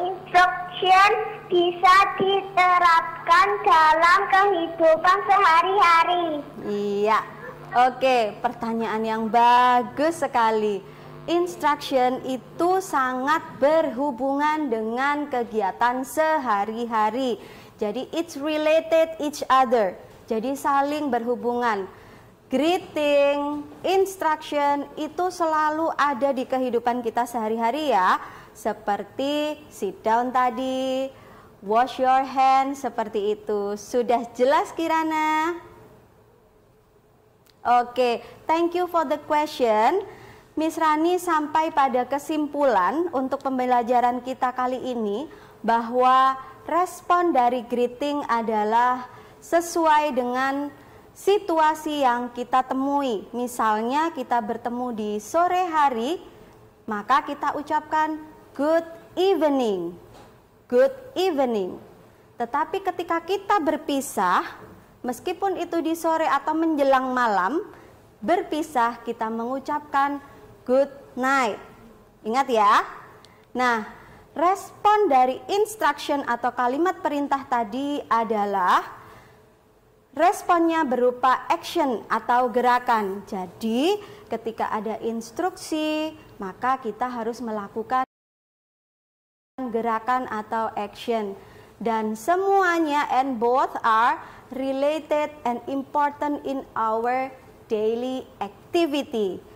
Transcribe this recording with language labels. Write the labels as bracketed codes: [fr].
[id] instruction bisa diterapkan dalam kehidupan sehari-hari? Iya. Oke, pertanyaan yang bagus sekali. Instruction itu sangat berhubungan dengan kegiatan sehari-hari. Jadi [en] it's related each other. [id] Jadi saling berhubungan. Greeting, instruction itu selalu ada di kehidupan kita sehari-hari ya. Seperti [en] sit down [id] tadi, [en] wash your hands, [id] seperti itu. Sudah jelas Kirana? [en] Oke, thank you for the question. [id] Miss Rani sampai pada kesimpulan untuk pembelajaran kita kali ini bahwa respon dari greeting adalah sesuai dengan situasi yang kita temui. Misalnya kita bertemu di sore hari, maka kita ucapkan [en] good evening. Good evening. [id] Tetapi ketika kita berpisah, meskipun itu di sore atau menjelang malam, berpisah kita mengucapkan [en] good night. [id] Ingat ya. Nah, respon dari instruction atau kalimat perintah tadi adalah responnya berupa action atau gerakan. Jadi, ketika ada instruksi, maka kita harus melakukan gerakan atau action. Dan semuanya [en] and both are related and important in our daily activity.